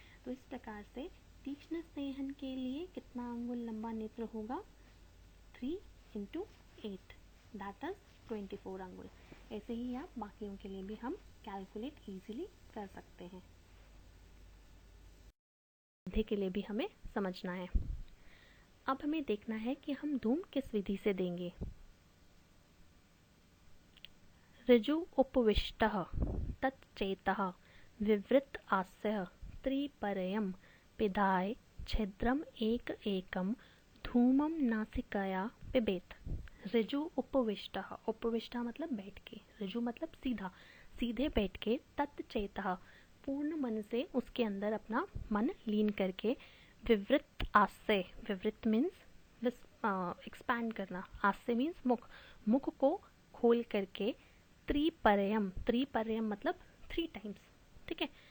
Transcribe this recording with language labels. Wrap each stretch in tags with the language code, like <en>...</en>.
<hi>तो इस प्रकार से तीक्ष्ण स्नेहन के लिए कितना अंगुल लंबा नेत्र होगा, 3 into 8</hi> <en>that is</en> <hi>24 अंगुल। ऐसे ही आप बाकियों के लिए भी हम</hi> <en>calculate easily</en> <hi>कर सकते हैं। मध्य के लिए भी हमें समझना है। अब हमें देखना है कि हम धूम किस विधि से देंगे।</hi> <sa>ऋजु उपविष्टः तच्चेतः विवृत आस्यः त्रिपरयं पिधाय छिद्रम एक एकम धूमम नासिकया पिबेत। ऋजु उपविष्टः,</sa> <hi>उपविष्टः मतलब बैठ के, ऋजु मतलब सीधा, सीधे बैठ के, तच्चेतः पूर्ण मन से उसके अंदर अपना मन लीन करके,</hi> <sa>विवृत आस्य,</sa> <hi>विवृत</hi> <en>means expand</en> <hi>करना, आस्य मीन्स मुख, मुख को खोल करके, त्रिपरयम, त्रिपरयम मतलब</hi> <en>3 times,</en> <hi>ठीक है।</hi>